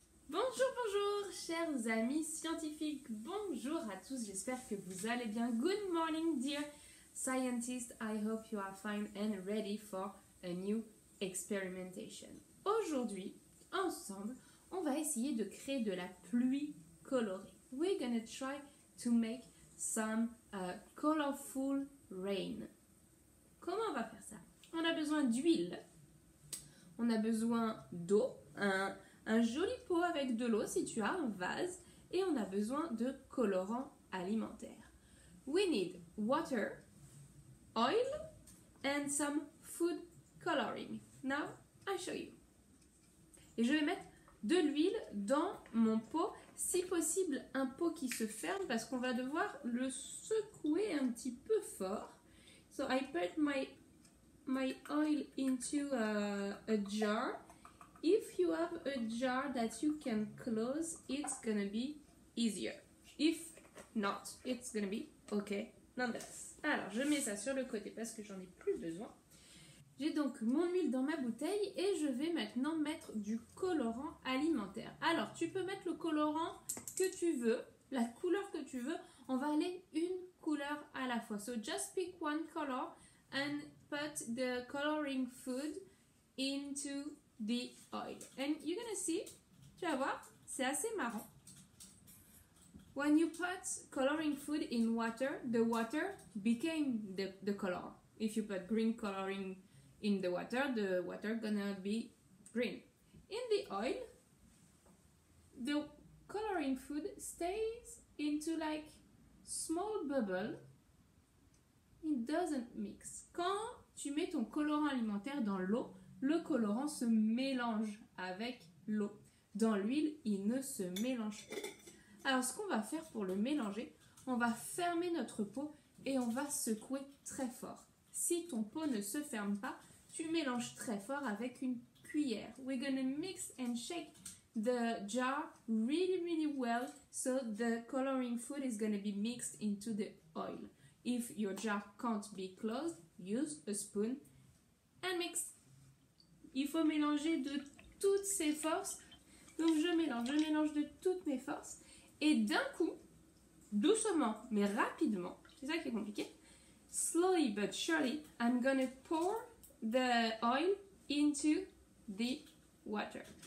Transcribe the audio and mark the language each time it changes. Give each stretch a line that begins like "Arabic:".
French: Bonjour, chers amis scientifiques. Bonjour à tous, j'espère que vous allez bien.
English: Good morning, dear scientists. I hope you are fine and ready for a new experimentation.
French: Aujourd'hui, ensemble, on va essayer de créer de la pluie colorée.
English: We're gonna try to make some colorful rain.
French: Comment on va faire ça? On a besoin d'huile, on a besoin d'eau, un joli pot avec de l'eau si tu as un vase, et on a besoin de colorants alimentaires. We need water, oil and some food coloring.
English: Now I show you.
French: Et je vais mettre de l'huile dans mon pot, si possible un pot qui se ferme parce qu'on va devoir le secouer un petit peu fort.
English: So I put my oil into a jar. If you have a jar that you can close, it's gonna be easier. If not, it's gonna be okay nonetheless.
French: Alors, je mets ça sur le côté parce que j'en ai plus besoin. J'ai donc mon huile dans ma bouteille et je vais maintenant mettre du colorant alimentaire. Alors, tu peux mettre le colorant que tu veux, la couleur que tu veux. On va aller une couleur à la fois.
English: So, just pick one color and put the coloring food into the oil. And you're gonna see,
French: tu vas voir, c'est assez marrant.
English: When you put coloring food in water, the water became the color. If you put green coloring in the water gonna be green. In the oil, the coloring food stays into like small bubble. It doesn't mix.
French: Quand tu mets ton colorant alimentaire dans l'eau, le colorant se mélange avec l'eau. Dans l'huile, il ne se mélange pas. Alors, ce qu'on va faire pour le mélanger, on va fermer notre pot et on va secouer très fort. Si ton pot ne se ferme pas, tu mélanges très fort avec une cuillère.
English: We're gonna mix and shake the jar really well so the coloring food is gonna be mixed into the oil. If your jar can't be closed, use a spoon and mix.
French: Il faut mélanger de toutes ses forces. Donc je mélange de toutes mes forces. Et d'un coup, doucement mais rapidement, c'est ça qui est compliqué,
English: slowly but surely, I'm gonna pour the oil into the water.